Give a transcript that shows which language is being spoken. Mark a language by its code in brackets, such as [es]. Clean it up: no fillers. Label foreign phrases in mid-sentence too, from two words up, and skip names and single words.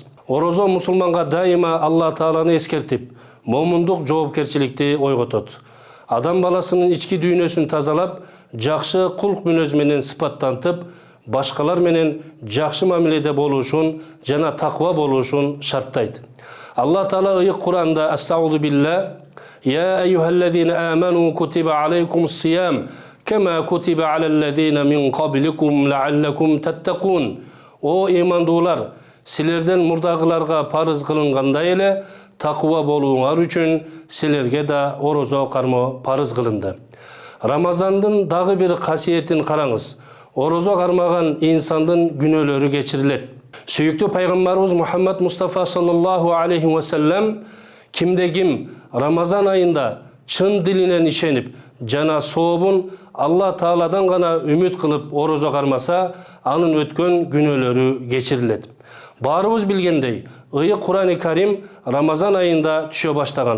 [ky] Орозо мусулманга дайыма Алла Тааланы эскертип, момундук жоопкерчиликти ойготот. Адам баласынын ички дүйнөсүн тазалап, жакшы кулк мүнөз менен сыпаттантып, башкалар менен жакшы мамиледе болушун жана таква болушун шарттайт. Алла Таала ыйык Кур'анда [ar] أستعيذ بالله يا أيها الذين آمنوا كتب عليكم الصيام كما كتب على الذين من قبلكم لعلكم تتقون. [ky] O имандуулар, силерден мурдагыларга парыз кылынгандай эле таква болууңар үчүн силерге да орозо кармоо парыз кылынды. Рамазандын дагы бир касиетин караңыз. Орозо кармаган инсандын күнөөлөрү кечирилет. Сүйүктүү пайгамбарыбыз Мухаммад Мустафа [ar] صلى الله عليه وسلم [ky] кимде ким Рамазан айында чын дилинен ишенип жана сообун Алла Тааладан гана үмүт кылып орозо кармаса, анын өткөн күнөөлөрү кечирилет. Баарыбыз билгендей, ыйык Кур'ан-ы Карим Рамазан айында түшө баштаган.